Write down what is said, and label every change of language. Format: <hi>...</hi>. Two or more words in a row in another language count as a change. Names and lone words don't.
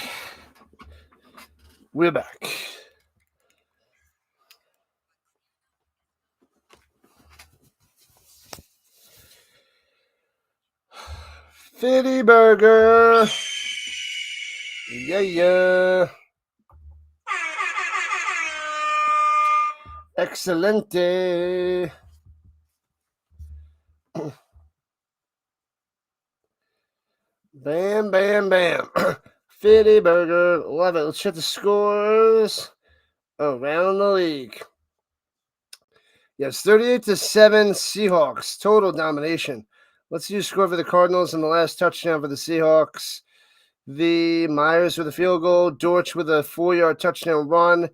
<en>We're back. Fitty Burger. Yeah, yeah. Excelente. Bam, bam, bam. Fitty Burger. Love it. Let's check the scores around the league. Yes, 38-7 Seahawks. Total domination. Let's see who scored for the Cardinals in the last touchdown for the Seahawks. The Myers with a field goal. Dortch with a 4-yard touchdown run.</en>